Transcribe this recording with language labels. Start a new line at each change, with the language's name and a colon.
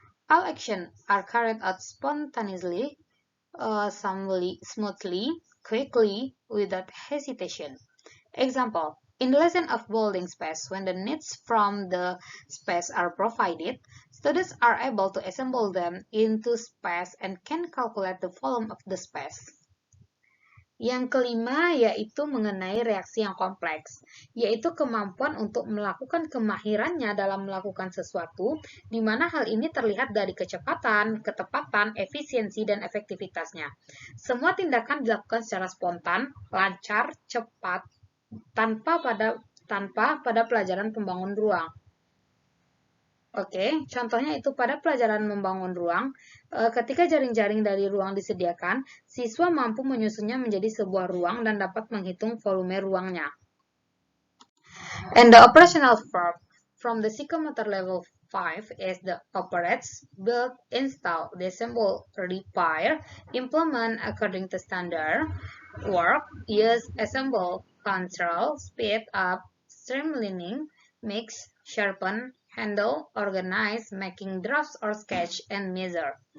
English: All actions are carried out spontaneously, smoothly, quickly, without hesitation. Example, in the lesson of building space, when the needs from the space are provided, students are able to assemble them into space and can calculate the volume of the space.
Indonesian: Yang kelima yaitu mengenai reaksi yang kompleks, yaitu kemampuan untuk melakukan kemahirannya dalam melakukan sesuatu, di mana hal ini terlihat dari kecepatan, ketepatan, efisiensi, dan efektivitasnya. Semua tindakan dilakukan secara spontan, lancar, cepat, tanpa pada pelajaran pembangun ruang. Oke, contohnya itu pada pelajaran membangun ruang, ketika jaring-jaring dari ruang disediakan, siswa mampu menyusunnya menjadi sebuah ruang dan dapat menghitung volume ruangnya.
English: And the operational verb from the psychomotor level 5 is the operates, build, install, disassemble, repair, implement according to standard, work, use, assemble, control, speed up, streamlining, mix, sharpen, handle, organize, making drafts or sketch, and measure.